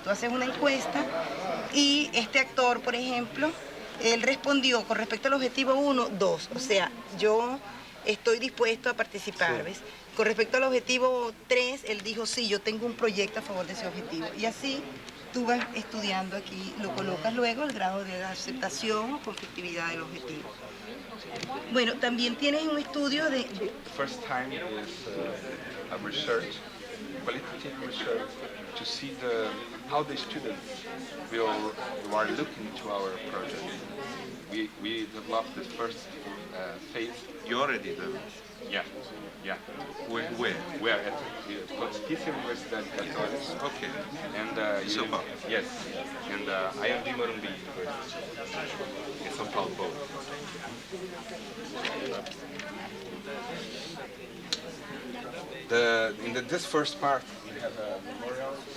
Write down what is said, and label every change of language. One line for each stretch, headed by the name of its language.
Spanish: Tú haces una encuesta y este actor, por ejemplo, él respondió con respecto al objetivo 1, 2. O sea, yo estoy dispuesto a participar, ¿ves? Con respecto al objetivo 3, él dijo, sí, yo tengo un proyecto a favor de ese objetivo. Y así tú vas estudiando aquí, lo colocas luego, el grado de aceptación o conflictividad del objetivo. Bueno, también tienes un estudio de...
English: The first time is a research, qualitative research, to see how the students who are looking to our project. We developed the first phase. You already did. Yeah. Where? We are at Pontifícia Universidade Católica. Okay. And São Paulo. Yes. And IMD Morumbi University. In São Paulo both. This first part, we have a memorial.